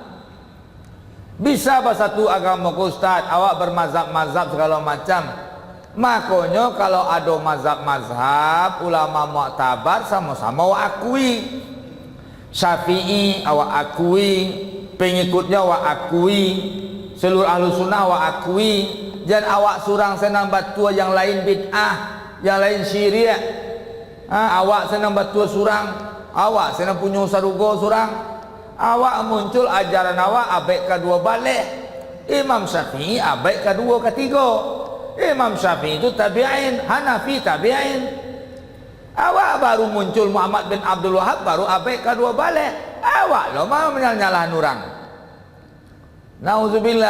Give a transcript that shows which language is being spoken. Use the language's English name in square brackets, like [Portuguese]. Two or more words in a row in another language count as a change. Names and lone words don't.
[Indonesian] Bisa bersatu agama Ustaz, awak bermazhab-mazhab segala macam. Makanya kalau ada mazhab-mazhab, ulama mu'tabar sama-sama awak akui. Syafi'i awak akui, pengikutnya awak akui, seluruh ahlu sunnah awak akui. [Minangkabau] Jangan awak surang senang batua yang lain bid'ah, yang lain syirik. Awak senang batua surang, awak senang punya sarugo surang. Awak muncul ajaran awak abek kedua balik. [Indonesian] Imam Syafi'i abek kedua ketiga. Imam Syafi'i itu tabi'in, Hanafi tabi'in. [Minangkabau] Awak baru muncul Muhammad bin Abdul Wahab baru abek kedua balik. Awak lo mau menyalah orang. Nauzubillah.